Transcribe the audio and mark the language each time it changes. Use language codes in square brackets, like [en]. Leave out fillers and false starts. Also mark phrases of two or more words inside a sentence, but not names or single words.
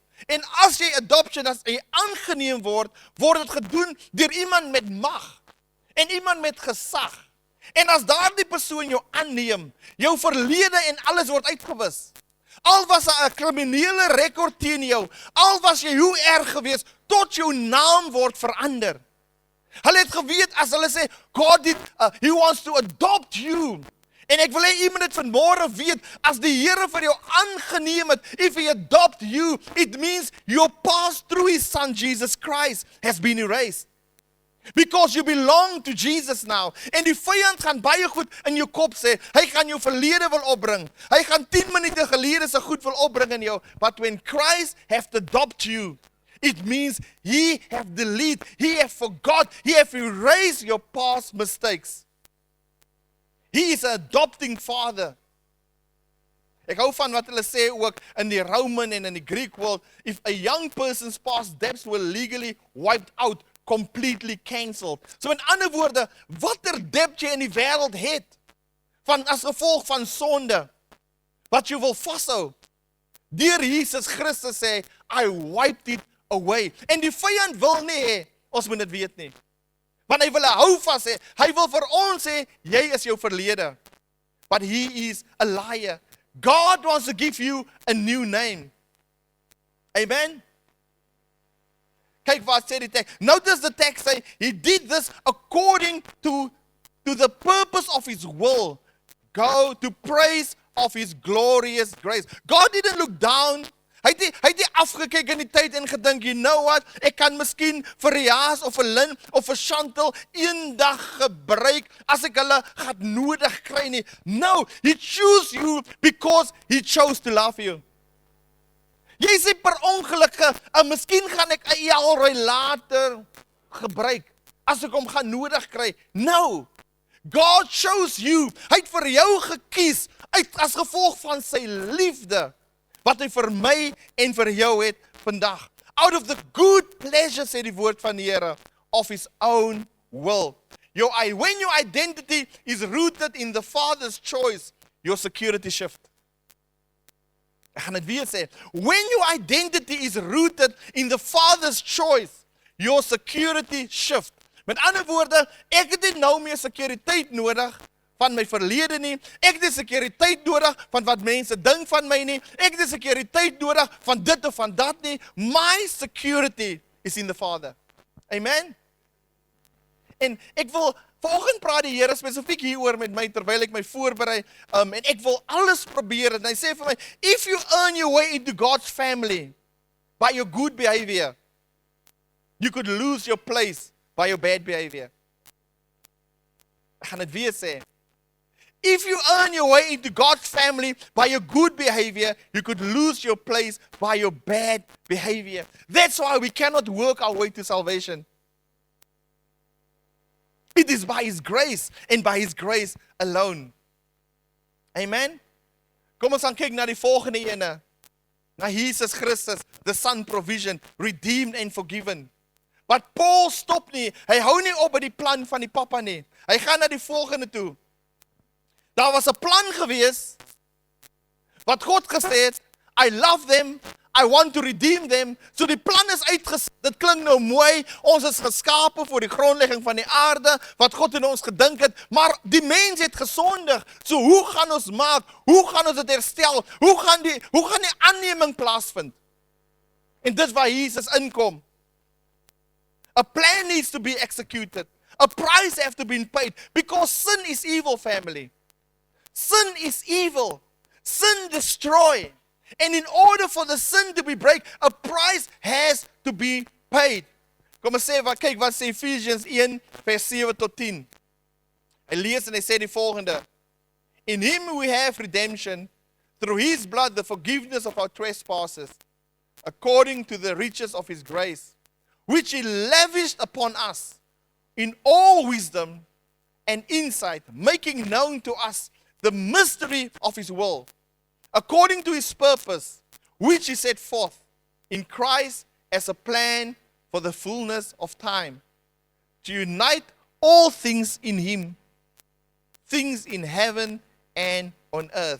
[af] En as jy adoption, as jy aangeneem word, word dit gedoen deur iemand met mag, en iemand met gesag. En as daardie persoon jou aanneem, jou verlede en alles word uitgewis. Al was daar 'n kriminele rekord teen jou, al was jy hoe erg geweest, tot jou naam word verander. Hulle het geweet as hulle sê, God, [en] He wants to adopt you. [af] En ek wil hê iemand dit vanmôre weet, as die Here vir jou aangeneem het, [en] if He adopt you, it means your past through His Son Jesus Christ has been erased. Because you belong to Jesus now. [af] En die vyand gaan baie goed in jou kop sê, hy gaan jou verlede wil opbring. Hy gaan 10 minute gelede se goed wil opbring in jou. [en] But when Christ have adopted you, it means He have deleted, He have forgot, He have erased your past mistakes. He is an adopting Father. [af] Ek hou van wat hulle sê ook in die Roman en in die [en] Greek world, if a young person's past debts were legally wiped out, completely cancelled. [af] So in ander woorde, watter debt jy in die wêreld het, van as gevolg van sonde, wat jy wil vashou, deur Jesus Christus sê, [en] I wiped it away. [af] En die vyand wil nie hê, ons moet dit weet nie. Want hy wil hou vas hê, hy wil vir ons sê, jy is jou verlede. [en] But he is a liar. God wants to give you a new name. [af] Amen? Kyk wat sê die tekst. [en] Notice the text say, He did this according to the purpose of His will. Go to praise of His glorious grace. God didn't look down. [af] Hy het nie afgekyk in die tyd en gedink, [en] you know what, [af] ek kan miskien vir Riaas of vir Lynn of vir Chantal eendag gebruik as ek hulle gaan nodig kry nie. [en] No, He chose you because He chose to love you. [af] Jy sê per ongelukke, miskien gaan ek 'n Elroy later gebruik as ek hom gaan nodig kry. [en] No, God chose you. [af] Hy het vir jou gekies as gevolg van sy liefde. Wat hy vir my en vir jou het vandag. [en] Out of the good pleasure, [af] sê die woord van die Here, [en] of His own will. When your identity is rooted in the Father's choice, your security shift. [af] Ek gaan dit weer sê. [en] When your identity is rooted in the Father's choice, your security shift. [af] Met ander woorde, ek het nie nou meer sekuriteit nodig van my verlede nie. Ek het sekuriteit nodig van wat mense dink van my nie. Ek het sekuriteit nodig van dit of van dat nie. [en] My security is in the Father. [af] Amen? En ek wil, vanoggend praat die Here spesifiek hieroor met my, terwyl ek my voorberei, en ek wil alles probeer, en hy sê vir my, [en] if you earn your way into God's family, by your good behavior, you could lose your place by your bad behavior. [af] Ek gaan dit weer sê. [en] If you earn your way into God's family by your good behavior, you could lose your place by your bad behavior. That's why we cannot work our way to salvation. It is by His grace and by His grace alone. Amen? [af] Kom ons gaan kyk na die volgende ene. Na Jesus Christus, [en] the Son provision, redeemed and forgiven. [af] But Paul stop nie. Hy hou nie op by die plan van die papa nie. Hy gaan na die volgende toe. Daar was 'n plan gewees wat God gesê het, I love them, I want to redeem them. So die plan is uitgesit. Dit klink nou mooi. Ons is geskape vir die grondlegging van die aarde, wat God in ons gedink het, maar die mens het gesondig. So hoe gaan ons maak? Hoe gaan ons dit herstel? Hoe gaan die aanneming plaasvind? En dit waar Jesus inkom. [en] A plan needs to be executed. A price has to be paid. Because sin is evil, family. Sin is evil. Sin destroys. And in order for the sin to be break, a price has to be paid. [af] Kom ons sê, kyk wat sê Ephesians 1 vers 7 tot 10. Hy lees en hy sê die volgende. [en] In Him we have redemption, through His blood the forgiveness of our trespasses, according to the riches of His grace, which He lavished upon us in all wisdom and insight, making known to us the mystery of His will, according to His purpose, which He set forth in Christ as a plan for the fullness of time, to unite all things in Him, things in heaven and on earth.